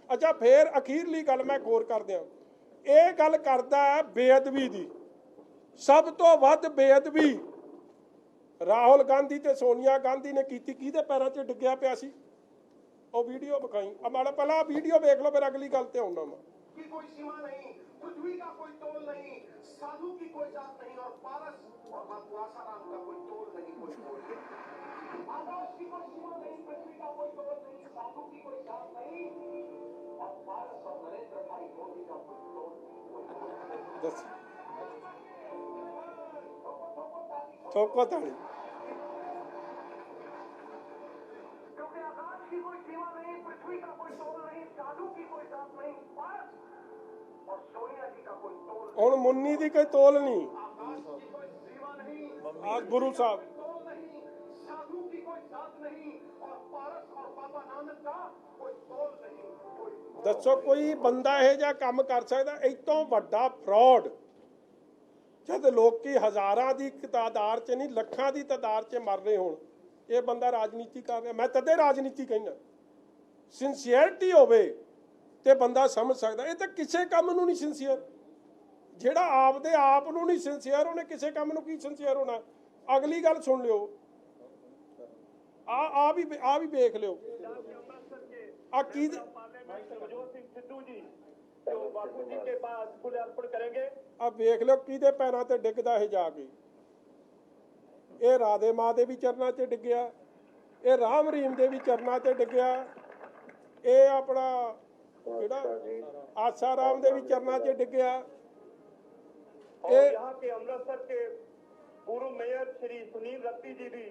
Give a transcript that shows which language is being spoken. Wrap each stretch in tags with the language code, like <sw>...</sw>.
<pa>ਅੱਛਾ ਫੇਰ ਅਖੀਰਲੀ ਗੱਲ ਮੈਂ ਗੌਰ ਕਰ ਦਿਆਂ, ਇਹ ਗੱਲ ਕਰਦਾ ਹੈ ਬੇਅਦਬੀ ਦੀ। ਸਭ ਤੋਂ ਵੱਧ ਬੇਅਦਬੀ ਰਾਹੁਲ ਗਾਂਧੀ ਤੇ ਸੋਨੀਆ ਗਾਂਧੀ ਨੇ ਕੀਤੀ। ਕਿਹਦੇ ਪੈਰਾਂ 'ਚ ਡਿੱਗਿਆ ਪਿਆ ਸੀ? ਉਹ ਵੀਡੀਓ ਵਿਖਾਈ। ਮਾੜਾ ਪਹਿਲਾਂ ਵੀਡੀਓ ਵੇਖ ਲਓ, ਫਿਰ ਅਗਲੀ ਗੱਲ ਤੇ ਆਉਣਾ ਮੈਂ।</pa> <hi>कोई सीमा नहीं, पृथ्वी का कोई तोल नहीं, साधु की कोई जात नहीं, और पारस और आसाराम का कोई तोल नहीं, कोई मोल नहीं। आकाश की कोई सीमा नहीं, पृथ्वी का कोई तोल नहीं, साधु की कोई जात नहीं, और पारस और नरेंद्र भाई मोदी का कोई तोल नहीं, कोई मोल नहीं। ठोको ताली। क्योंकि आकाश की कोई सीमा नहीं, पृथ्वी का कोई तोल नहीं, साधु की कोई जात नहीं, पारस और सोनिया जी का कोई तोल नहीं।</hi> <pa>ਹੁਣ ਮੁੰਨੀ ਦੀ ਕੋਈ ਤੋਲ ਨਹੀਂ।</pa> <hi>आकाश की कोई सीमा नहीं,</hi> <pa>ਆ ਗੁਰੂ ਸਾਹਿਬ</pa> <hi>तोल नहीं, साधु की कोई जात नहीं, और पारस और बाबा नानक का कोई तोल नहीं, कोई।</hi> <pa>ਦੱਸੋ ਕੋਈ ਬੰਦਾ ਇਹ ਜਿਹਾ ਕੰਮ ਕਰ ਸਕਦਾ? ਇਹ ਤੋਂ ਵੱਡਾ ਫਰਾਡ ਜਦ ਲੋਕੀ ਹਜ਼ਾਰਾਂ ਦੀ ਤਾਦਾਦ 'ਚ ਨਹੀਂ, ਲੱਖਾਂ ਦੀ ਤਾਦਾਦ 'ਚ ਮਰ ਰਹੇ ਹੋਣ, ਇਹ ਬੰਦਾ ਰਾਜਨੀਤੀ ਕਰ ਰਿਹਾ। ਮੈਂ ਤਦੇ ਰਾਜਨੀਤੀ ਕਹਿੰਦਾ, ਸਿੰਸੀਅਰਟੀ ਹੋਵੇ ਤੇ ਬੰਦਾ ਸਮਝ ਸਕਦਾ। ਇਹ ਤਾਂ ਕਿਸੇ ਕੰਮ ਨੂੰ ਨਹੀਂ ਸਿੰਸੀਅਰ। ਜਿਹੜਾ ਆਪਦੇ ਆਪ ਨੂੰ ਨਹੀਂ ਸਿੰਸੀਅਰ, ਉਹਨੇ ਕਿਸੇ ਕੰਮ ਨੂੰ ਕੀ ਸਿੰਸੀਅਰ ਹੋਣਾ। ਅਗਲੀ ਗੱਲ ਸੁਣ ਲਿਓ, ਆ ਵੀ ਵੇਖ ਲਿਓ। ਆ ਕੀ ਆ ਵੇਖ ਲਿਓ ਕਿਹਦੇ ਪੈਰਾਂ ਤੇ ਡਿੱਗਦਾ ਇਹ ਜਾ ਕੇ। ਇਹ ਰਾਧੇ ਮਾਂ ਦੇ ਵੀ ਚਰਨਾਂ 'ਚ ਡਿੱਗਿਆ, ਇਹ ਰਾਮ ਰਹੀਮ ਦੇ ਵੀ ਚਰਨਾਂ 'ਤੇ ਡਿੱਗਿਆ, ਇਹ ਆਪਣਾ ਜਿਹੜਾ ਆਸਾ ਰਾਮ ਦੇ ਵੀ ਚਰਨਾਂ 'ਚ ਡਿੱਗਿਆ।</pa> <hi>यहाँ के अमृतसर के पूर्व मेयर श्री सुनील रत्ती जी भी</hi>